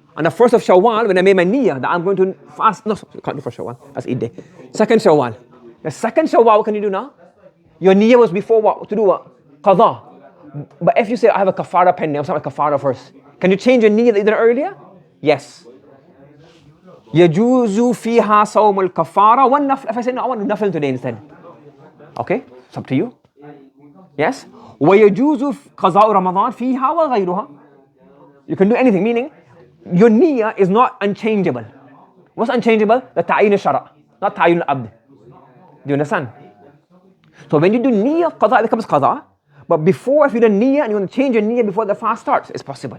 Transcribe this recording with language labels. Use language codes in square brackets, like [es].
[en] On the 1st of Shawwal, when I made my niyyah that I'm going to fast, no, can't do 1st Shawwal, that's Eid day. 2nd Shawwal. The 2nd Shawwal, what can you do now? Your niyyah was before what? To do what? Qadha. But if you say, I have a kafara pending, I'll start with kafara first. Can you change your niyyah that you did earlier? Yes. [ar] يجوز فيها صوم الكفارة والنفل. [en] If I say no, I want to nafil today instead. Okay, it's up to you. Yes. [ar] ويجوز قضاء رمضان فيها وغيرها. [en] You can do anything, meaning your niyyah is not unchangeable. What's unchangeable? The ta'yin al-shara', not ta'yin al-abd. Do you understand? So when you do niyyah, qadha, it becomes qadha. But before, if you do niyyah and you want to change your niyyah before the fast starts, it's possible.